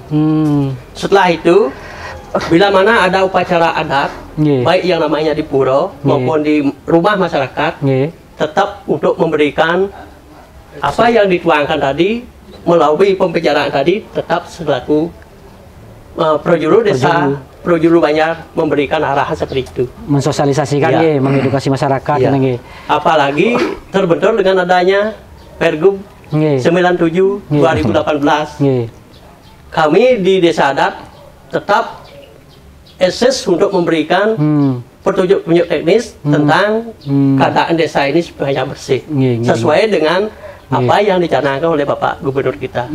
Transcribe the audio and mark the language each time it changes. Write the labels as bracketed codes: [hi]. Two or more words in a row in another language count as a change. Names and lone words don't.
[id] Setelah itu, bila mana ada upacara adat, baik yang namanya di pura maupun di rumah masyarakat, tetap untuk memberikan apa yang dituangkan tadi melalui pembicaraan tadi, tetap selaku prajuru desa, prajuru Banjar memberikan arahan seperti itu. Mensosialisasikan, mengedukasi masyarakat. Apalagi terbentur dengan adanya Pergub 97 2018. Kami di Desa Adat tetap eksis untuk memberikan petunjuk-petunjuk teknis tentang keadaan desa ini supaya bersih, sesuai dengan apa yang dicanangkan oleh Bapak Gubernur kita.